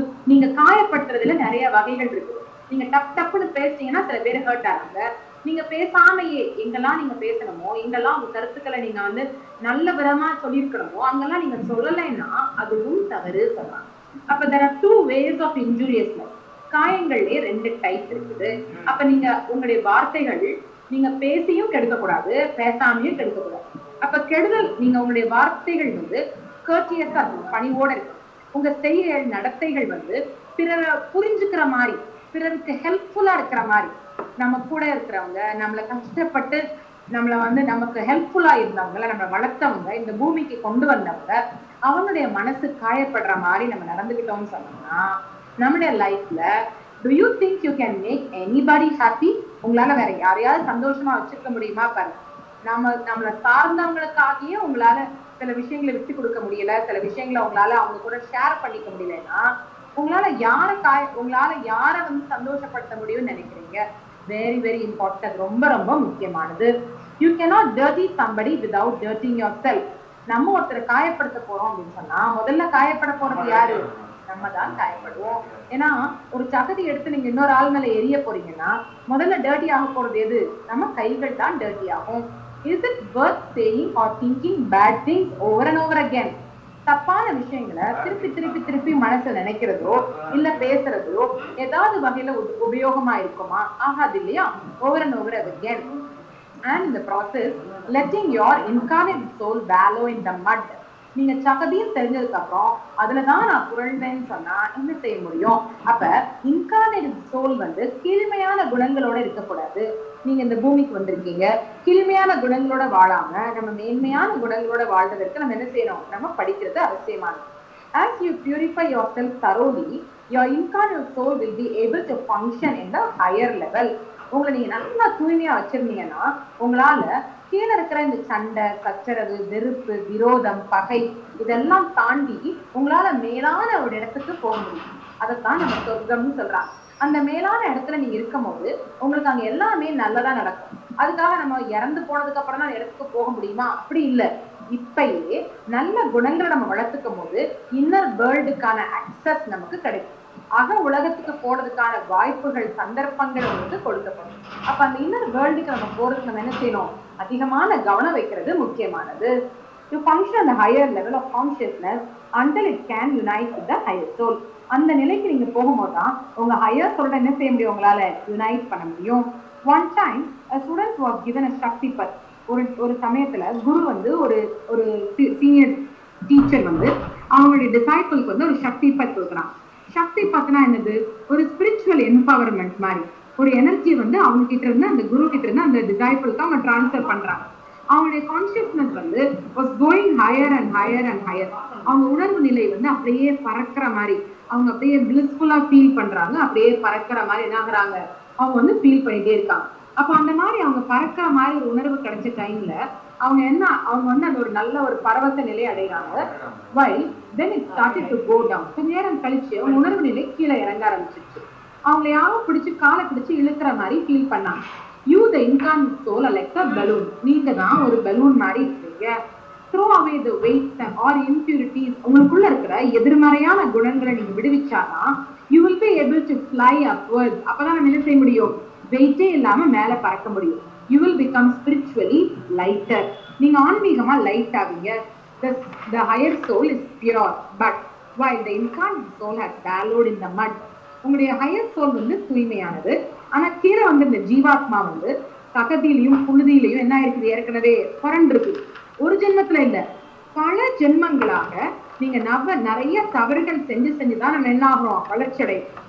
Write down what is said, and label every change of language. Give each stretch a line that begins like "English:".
Tamil: நீங்க காயப்படுத்துறதுல நிறைய வகைகள் இருக்கு. நீங்க டப் டப்புன்னு பேசிட்டீங்கன்னா சில பேர் ஹர்ட் ஆகுங்க. நீங்க பேசாமையே எங்கெல்லாம் நீங்க பேசணுமோ, எங்கெல்லாம் உங்க கருத்துக்களை நீங்க வந்து நல்ல விதமா சொல்லியிருக்கணுமோ அங்கெல்லாம் நீங்க சொல்லலைன்னா அதுவும் தவறு சொல்றாங்க.
English: அப்ப there are two ways of injurious life.
Tamil: காயங்கள்லயே 2 type இருக்குது. அப்ப நீங்க உங்களுடைய வார்த்தைகள் நீங்க பேசியும் கெடுக்க கூடாது, பேசாமையும் கெடுக்க கூடாது. அப்ப கெடுதல் நீங்க உங்களுடைய வார்த்தைகள் வந்து கர்ட்டியஸா இருக்கும், பணிவோட இருக்கும். உங்க செய்ய நடத்தைகள் வந்து பிறரை புரிஞ்சுக்கிற மாதிரி, பிறருக்கு ஹெல்ப்ஃபுல்லா இருக்கிற மாதிரி, நம்ம கூட இருக்கிறவங்க, நம்மளை கஷ்டப்பட்டு நம்மளை வந்து நமக்கு ஹெல்ப்ஃபுல்லா இருந்தவங்க, நம்ம வளர்த்தவங்க, இந்த பூமிக்கு கொண்டு வந்தவங்க, அவங்களுடைய மனசு காயப்படுற மாதிரி நம்ம நடந்துக்கிட்டோம்னு சொன்னோம்னா நம்முடைய லைஃப்ல
English: do you think you can make anybody happy?
Tamil: உங்களால வேற யாரையாவது சந்தோஷமா வச்சுக்க முடியுமா பாருங்க. நம்மளை சார்ந்தவங்களுக்காகவே உங்களால சில விஷயங்களை விட்டு கொடுக்க முடியல, சில விஷயங்களை உங்களால அவங்க கூட ஷேர் பண்ணிக்க முடியலன்னா உங்களால யாரை வந்து சந்தோஷப்படுத்த முடியும்னு நினைக்கிறீங்க?
English: very very important,
Tamil: ரொம்ப ரொம்ப முக்கியமானது.
English: You cannot dirty somebody without dirtying yourself.
Tamil: நம்ம ஒருத்தரை காயப்படுத்த போறோம் அப்படின்னு சொன்னா முதல்ல காயப்பட போறது யாரு? நம்ம தான் காயப்படுவோம். ஏன்னா ஒரு சகதி எடுத்து நீங்க இன்னொரு ஆள் மேல எரிய போறீங்கன்னா முதல்ல டர்ட்டி ஆக போறது எது? நம்ம கைகள் தான் டர்ட்டி ஆகும்.
English: Is it worth saying or thinking bad things over and over again?
Tamil: தப்பான விஷயங்களை திருப்பி திருப்பி திருப்பி மனசுல நினைக்கிறதோ இல்ல பேசுறதோ ஏதாவது வகையில உபயோகமா இருக்குமா? ஆகாது இல்லையா?
English: over and over again. And in the process letting your incarnate soul wallow in the mud.
Tamil: நீங்க சகதியும் தெரிஞ்சதுக்கு அப்புறம் அதுலதான் நான் புரள்வேன்னு சொன்னா என்ன செய்ய முடியும்? அப்ப இன்கார்னேட் சோல் வந்து கீழ்மையான குணங்களோட இருக்கக்கூடாது. நீங்க இந்த பூமிக்கு வந்திருக்கீங்க, கீழ்மையான குணங்களோட வாழாம நம்ம மேன்மையான குணங்களோட வாழ்றதற்கு நம்ம என்ன செய்யணும்? நம்ம படிக்கிறது அவசியமானது.
English: As you purify yourself thoroughly, your incarnate soul will be able to function in the higher level.
Tamil: உங்களை நீங்க நல்லா தூய்மையா வச்சிருந்தீங்கன்னா உங்களால கீழே இருக்கிற இந்த சண்டை, சச்சரவு, வெறுப்பு, விரோதம், பகை இதெல்லாம் தாண்டி உங்களால மேலான ஒரு இடத்துக்கு போக முடியும். அதைத்தான் நம்ம சொர்க்கம்னு சொல்றாங்க. அந்த மேலான இடத்துல நீங்க இருக்கும் போது உங்களுக்கு அங்க எல்லாமே நல்லதா நடக்கும். அதுக்காக நம்ம இறந்து போனதுக்கு அப்புறம் தான் இடத்துக்கு போக முடியுமா? அப்படி இல்லை. இப்பயே நல்ல குணங்களை நம்ம வளர்த்துக்கும் போது இன்னர் வேர்ல்டுக்கான அக்சஸ் நமக்கு கிடைக்கும். அக உலகத்துக்கு போறதுக்கான வாய்ப்புகள், சந்தர்ப்பங்கள் வந்து கொடுக்கப்படும். அப்ப அந்த இன்னர் வேர்ல்டுக்கு நம்ம போறதுக்கு நம்ம என்ன செய்யணும்? அதிகமான கவனம் வைக்கிறது முக்கியமானது.
English: To function at the higher level of consciousness until it can unite with the higher soul.
Tamil: அந்த நிலைக்கு நீங்க போகும்போதுதான் உங்க ஹையர் சோல்ட என்ன செய்ய முடியும்? உங்களால யுனைட் பண்ண முடியும்.
English: One time a student was given a Shakti Path.
Tamil: ஒரு சமயத்துல குரு வந்து ஒரு சீனியர் டீச்சர் வந்து அவங்களுடைய டிசைபிளுக்கு வந்து ஒரு சக்தி பத் கொடுக்குறான். சக்தி பத்னா என்னது? ஒரு ஸ்பிரிச்சுவல் எம்பவர்மெண்ட் மாதிரி ஒரு எனர்ஜி வந்து அவங்க கிட்ட இருந்து அந்த குரு கிட்ட இருந்து அந்த டிசைபிளுக்கு அவங்க டிரான்ஸ்ஃபர் பண்றாங்க. அவங்களுடைய கான்சியஸ்னஸ் வந்து
English: was going higher and higher and higher.
Tamil: அவங்க உணர்வு நிலை வந்து அப்படியே பறக்கிற மாதிரி, அவங்க அப்படியே பிளிஸ்ஃபுல்லா ஃபீல் பண்றாங்க. அப்படியே பறக்கிற மாதிரி என்ன ஆகுறாங்க? அவங்க வந்து ஃபீல் பண்ணிட்டே இருக்காங்க. அப்ப அந்த மாதிரி அவங்க பறக்கிற மாதிரி ஒரு உணர்வு கிடைச்ச டைம்ல அவங்க வந்து அந்த ஒரு நல்ல ஒரு பரவச நிலை அடைகிறாங்க.
English: While then it started to go down.
Tamil: கொஞ்ச நேரம் கழிச்சு அவங்க உணர்வு நிலை கீழே இறங்க ஆரம்பிச்சிருச்சு. அவங்களை யாரும் பிடிச்சு காலை பிடிச்சு இழுக்கிற மாதிரி ஃபீல் பண்ணாங்க.
English: You the incarnate soul are like a balloon.
Tamil: நீங்க தான் ஒரு பலூன் மாதிரி இருக்கீங்க.
English: Throw away the weights or impurities.
Tamil: உங்களுக்குள்ள இருக்கிற எதிர்மறையான குணங்களை நீங்க விடுவிச்சாதான் you will be able to fly upwards. அப்பதான் நம்ம என்ன செய்ய முடியும்? வெயிட்டே இல்லாம மேல பறக்க முடியும்.
English: You will become spiritually lighter.
Tamil: நீங்க ஆன்மீகமா லைட் ஆவீங்க.
English: The higher soul is pure, but while the incarnate soul has wallowed in the mud.
Tamil: உங்களுடைய ஹையர் சோல் வந்து தூய்மையானது. ஆனா கீழே வந்து இந்த ஜீவாத்மா வந்து சகதியிலையும் புழுதியிலையும் என்ன இருக்குது? ஏற்கனவே புரண்டிருக்கு. ஒரு ஜென்மத்துல இல்ல, பல ஜென்மங்களாக நீங்க நிறைய தவறுகள் செஞ்சுதான் நம்ம என்ன ஆகிறோம்? வளர்ச்சி அடையும்.